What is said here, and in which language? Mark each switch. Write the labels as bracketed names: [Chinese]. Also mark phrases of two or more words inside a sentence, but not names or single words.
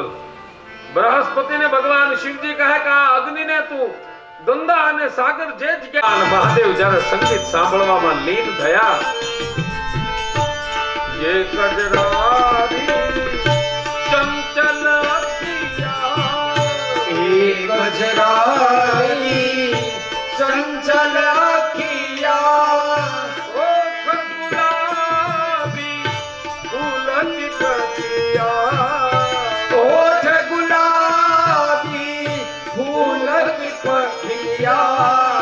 [Gujarati] બૃહસ્પતિને ભગવાન શિવજી કહે કે આ અગ્નિને તું ગંગા અને સાગર જે જગ્યાએ. મહાદેવ જ્યારે સંગીત સાંભળવામાં લીન થયા, જે [Hindi] कजरारी चंचल गजराई चंचल अखिया ओठ गुलाबी फूल की पतिया, ओठ गुलाबी फूल की पखिया,